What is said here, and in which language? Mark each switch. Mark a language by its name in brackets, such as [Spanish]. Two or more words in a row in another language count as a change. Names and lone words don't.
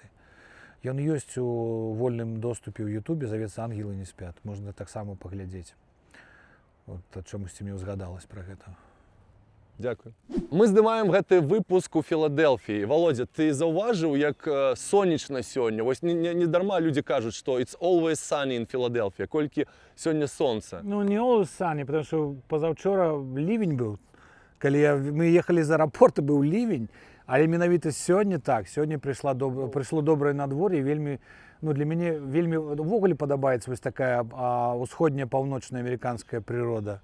[Belarusian] Ён ёсць у вольным доступе ў Ютубе, завецца «Ангелы не спят». Можна таксама паглядзець. От чамусьці мне ўзгадалась пра гэта. Дякую. Мы здымаем гэты выпуск у Філадэлфіі. Володя, ты заўважыў, як сонечна сёння? Вось не дарма людзі кажуць, што [English] it's always sunny in Philadelphia, [Belarusian] колькі сёння сонца. Ну, не [English] always sunny, [Russian] потому што [Belarusian] пазаўчора ливень быў. Калі мы ехалі з аэрапорта, быў ливень, але менавіта сёння так. Сёння прыйшло добрае надвор'е, вельмі, ну, для мяне вельмі увогуле падабаецца вось такая усходняя паўночная амерыканская прырода.